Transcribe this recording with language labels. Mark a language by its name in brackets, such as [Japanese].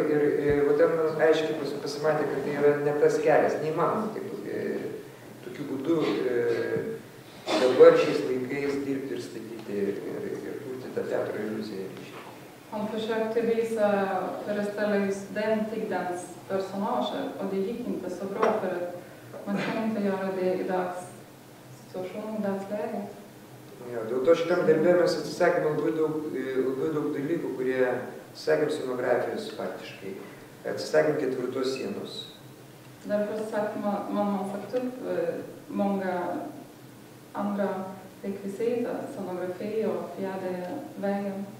[Lithuanian] Ir va ten aiškiai pasimatė, kad tai yra ne tas kelias, neįmanoma tokiu būdu dabar šiais laikais dirbti ir statyti ir kurti tą teatro iliuziją. [Swedish] Han försökte föreställa just den tidens personager och det gick inte så bra för att man kan inte göra det i dagssituationen, i dagsläget. [Lithuanian] Ja, dėl to šitam darbe mes atsisakėme labai daug dalykų, kurie sakėm scenografijos faktiškai. Atsisakėm ketvirtos sienos. [Swedish] Därför man har sagt upp många andra rekvisita, scenografi och fjärde vägen.